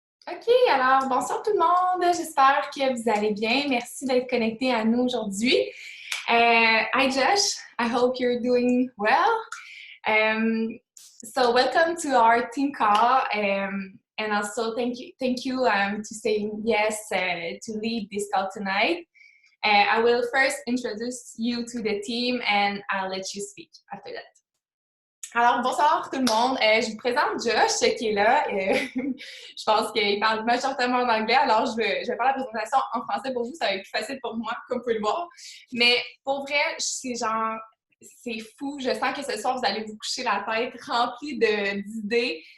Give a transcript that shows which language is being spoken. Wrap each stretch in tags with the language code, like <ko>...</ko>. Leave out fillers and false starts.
<fr>OK, alors bonsoir tout le monde. J'espère que vous allez bien. Merci d'être connecté à nous aujourd'hui.</fr> <en>Hi Josh, I hope you're doing well. So welcome to our team call, and also thank you to saying yes to lead this call tonight. I will first introduce you to the team, and I'll let you speak after that.</en> <fr>Alors, bonsoir tout le monde. Je vous présente Josh qui est là. Je pense qu'il parle majoritairement en anglais, alors je vais faire la présentation en français pour vous. Ça va être plus facile pour moi, comme vous pouvez le voir. Mais pour vrai, c'est fou. Je sens que ce soir, vous allez vous coucher la tête remplie d'idées.</fr>